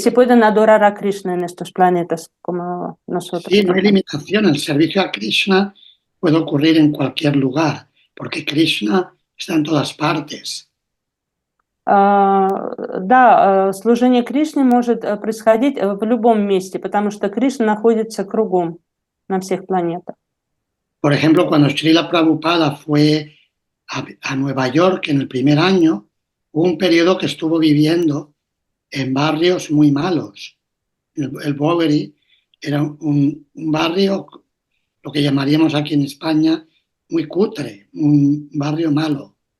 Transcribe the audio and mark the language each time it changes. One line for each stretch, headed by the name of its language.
Spanish: se pueden adorar a Krishna en estos planetas como nosotros. Sí, no hay limitación. El servicio a Krishna puede ocurrir en cualquier lugar, porque Krishna está en todas partes.
Russian: Да, служение Кришне может происходить в любом месте, потому что Кришна находится кругом на всех планетах.
Spanish: Por ejemplo, cuando Srila Prabhupada fue a Nueva York en el primer año, hubo un periodo que estuvo viviendo en barrios muy malos. El Bowery era un barrio, lo que llamaríamos aquí en España, muy cutre, un barrio malo.